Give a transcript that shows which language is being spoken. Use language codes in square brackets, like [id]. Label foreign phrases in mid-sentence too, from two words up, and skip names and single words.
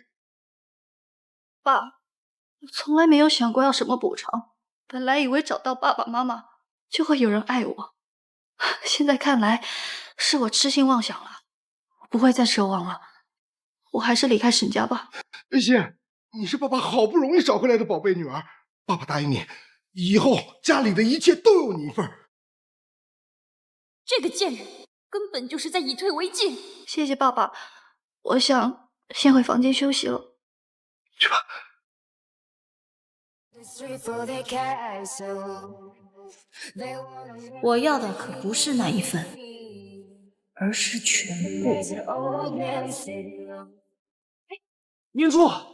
[zh] 爸，我從來沒有想過要什麼補償，本來以為找到爸爸媽媽就會有人愛我，現在看來是我痴心妄想了，我不會再奢望了，我還是離開沈家吧。雲溪，你是爸爸好不容易找回來的寶貝女兒，爸爸答應你，以後家裡的一切都有你一份。這個賤人根本就是在以退為進。謝謝爸爸，我想先回房間休息了。去吧。我要的可不是那一份，而是全部。明珠，